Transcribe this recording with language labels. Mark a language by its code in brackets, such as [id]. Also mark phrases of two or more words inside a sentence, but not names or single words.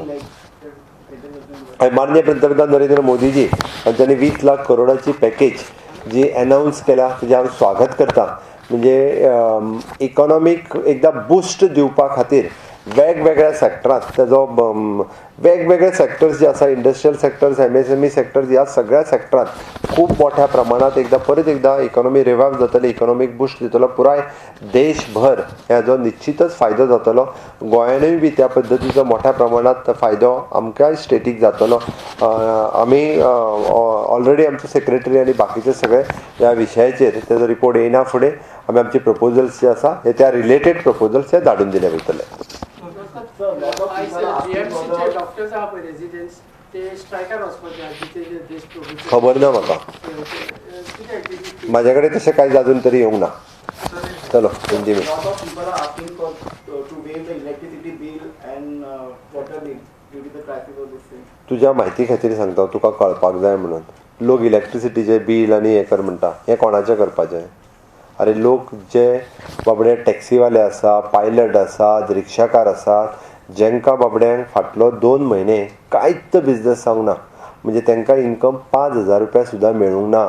[kok] माननीय पंतप्रधान नरेंद्र मोदीजी हांच्यांनी 20 लाख करोडाची पॅकेज जी अनाउन्स केल्या ताजें हांव स्वागत करता. म्हणजे इकॉनॉमीक एकदा बूस्ट दिवपा खातीर वेगवेगळ्या सेक्टरांत तेजो वेगवेगळे सेक्टर्स जे आसा [en] industrial sectors MSME sectors [kok] ह्या सगळ्या सेक्टरांत खूब मोठ्या प्रमाणात परत एकदा [en] economy revive [kok] जातली. [en] economic boost [kok] दितलो पुराय देशभर. हेजो निश्चितच फायदो जातलो. गोंयानूय बी त्या पद्दतीचो मोठ्या प्रमाणात फायदो आमकांय स्टेटीक जातलो. आमी ऑलरेडी आमचे सेक्रेटरी आनी बाकीचे सगळे ह्या विशयाचेर तेजो रिपोर्ट येयना फुडें आमी आमचे प्रपोजल्स जे आसा हे त्या [en] related proposals [kok] हे धाडून दिले वयतले. खबर ना म्हाका, म्हाजे कडेन तशें कांय अजून तरी येवंक ना. [hi] चलो हिंदी में [kok] तुज्या म्हायती खातीर सांगता तुका कळपाक जाय म्हणून. लोक इलेक्ट्रिसिटीचे बील आनी हें कर म्हणटा, हें कोणाचें करपाचें? अरे लोक जे बाबडे टॅक्सीवाले आसा, पायलट आसात, रिक्षाकार आसात, जेंकां बाबड्यांक फाटलो 2 म्हयने कांयच बिझनस जावंक ना, म्हणजे तांकां इन्कम 5,000 रुपया सुद्दां मेळूंक ना.